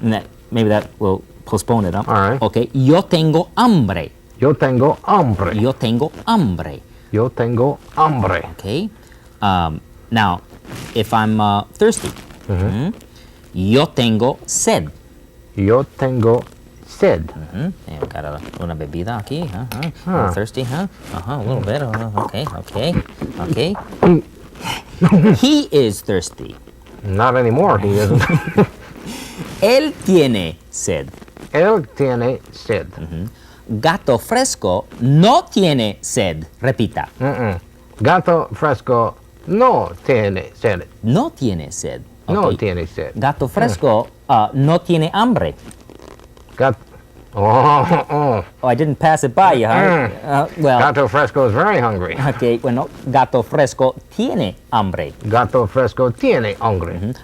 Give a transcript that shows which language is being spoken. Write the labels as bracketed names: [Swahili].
[English] And maybe that will postpone it. Huh? All right. [Spanish] Okay, yo tengo hambre. Yo tengo hambre. Yo tengo hambre. Yo tengo hambre. [English] Okay. Now, if I'm thirsty, [Spanish] yo tengo sed. Yo tengo sed. [English] Yeah, got [Spanish] una bebida aquí. [English] I'm thirsty, huh? A little bit. Okay. He is thirsty. Not anymore, he isn't. [Spanish] Él tiene sed. Él tiene sed. Gato fresco no tiene sed. Repita. Gato fresco no tiene sed. No tiene sed. No [English] Okay. [Spanish] tiene sed. Gato fresco no tiene hambre. Oh. [English] Oh, I didn't pass it by you, huh? Well, Gato fresco is very hungry. [Spanish] okay, bueno, gato fresco tiene hambre. Gato fresco tiene hambre.